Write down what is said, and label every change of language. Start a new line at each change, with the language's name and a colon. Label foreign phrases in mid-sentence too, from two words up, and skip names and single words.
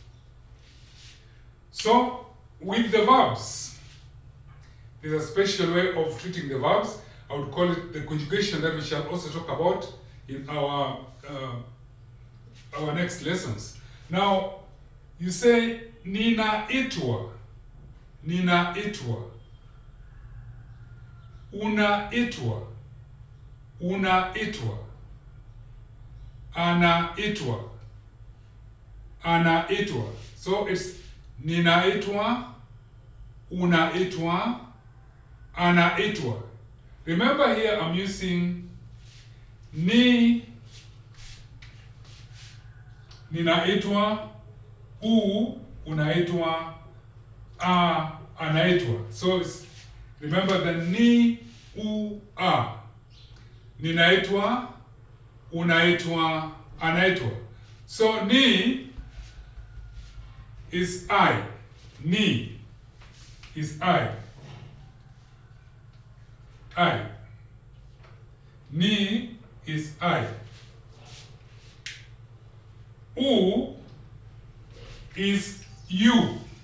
English: So, with the verbs, there's a special way of treating the verbs. I would call it the conjugation that we shall also talk about in our next lessons. Now, you say
Swahili: nina itwa. Nina itwa. Una itwa. Una itwa. Ana itwa. Ana itwa.
English: So it's
Swahili: nina itwa, una itwa, ana itwa.
English: Remember here I'm using ni,
Swahili: ninaitwa, unaitwa, anaitwa.
English: So remember the ni, a.
Swahili: Ninaitwa, unaitwa, anaitwa.
English: So ni is I. Ni is I. I. Ni is I. U is you.